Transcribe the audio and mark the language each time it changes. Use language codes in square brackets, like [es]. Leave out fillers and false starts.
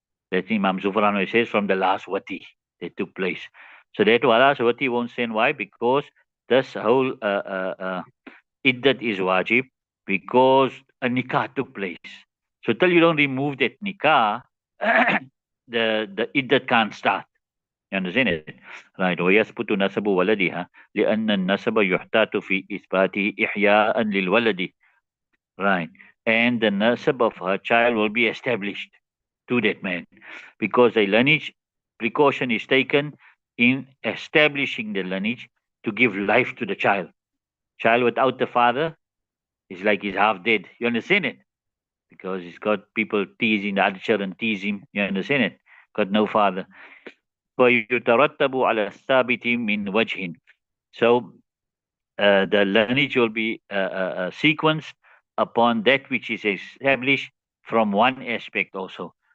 [en] That Imam Zufran says from the last wati that took place. So that last wati won't stand. Why? Because this whole iddat is wajib because a nikah took place. So till you don't remove that nikah, the iddat can't start. You understand it? Right. [ar] ويثبت نسب ولدها لأن النسب يحتاط في إثباته إحياء للولد. [en] Right. And the nasab of her child will be established to that man because a lineage precaution is taken in establishing the lineage to give life to the child. Child without the father is like he's half dead. You understand it? Because he's got people teasing, the other children tease him. You understand it? Got no father. [ar] فيترتب على الثابت من وجه. [en] So the lineage will be sequenced upon that which is established from one aspect also.